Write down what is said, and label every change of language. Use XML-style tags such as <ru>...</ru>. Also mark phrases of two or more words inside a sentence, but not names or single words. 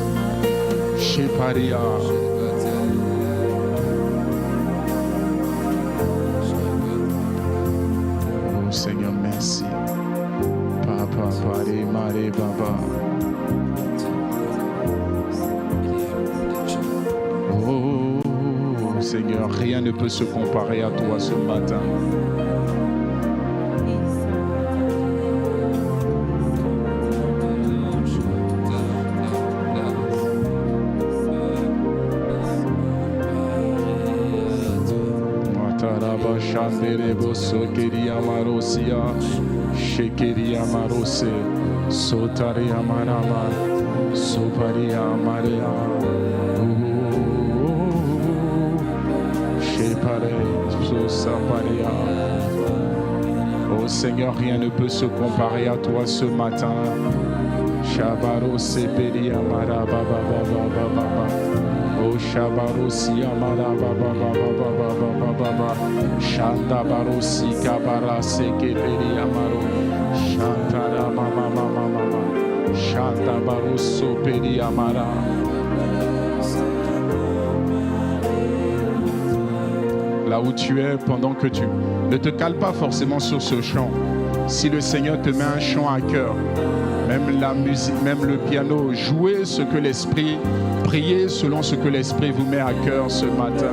<fr>Sheparia. Seigneur, merci. Papa, Pari, Mari, Baba. Oh, Seigneur, rien ne peut se comparer à toi ce matin. Shanderebo sokeria marosia, shekeria marose, sotaria marama, soparia maria, shepare, sosaparia. Oh Seigneur, rien ne peut se comparer à toi ce matin. Shabarose Peri Amara Baba Baba Baba. Oh Shabarosi Amara Baba Baba Baba Baba. Shanda Barosi Kabara Seke Peri Amaro. Shantara Mama Mama Mama. Shanda Baroso Peri Amara. Là où tu es, pendant que tu ne te cales pas forcément sur ce chant. Si le Seigneur te met un chant à cœur, même la musique, même le piano, jouez ce que l'Esprit, priez selon ce que l'Esprit vous met à cœur ce matin.</fr>